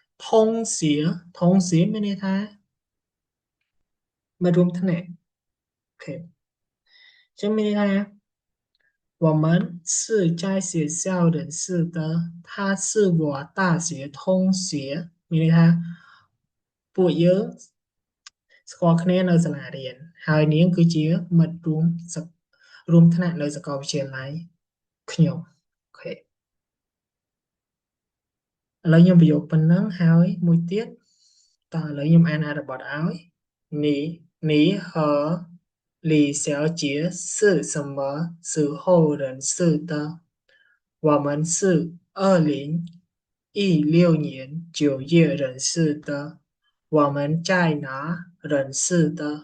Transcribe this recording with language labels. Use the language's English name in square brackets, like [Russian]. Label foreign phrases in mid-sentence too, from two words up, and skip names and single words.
[Khmer] ថងសៀមានន័យថាមករួមថ្នាក់អូខេចឹងមានន័យថា [Chinese] 我们是在学校认识的，他是我大学同学 [Khmer] មានន័យថាពួកយើងស្គាល់គ្នានៅសាលារៀនហើយនាងគឺជាមិត្តរួមថ្នាក់នៅសាកលវិទ្យាល័យខ្ញុំអូខេឥ ឡូវខ្ញុំបញ្យកប៉ុណ្ណឹងហើយមួយទៀតតើឥឡូវខ្ញុំអានអត្ថបទឲ្យ [Chinese] 你你和李小姐是什么时候认识的？我们是2016年9月认识的。我们在哪认识的？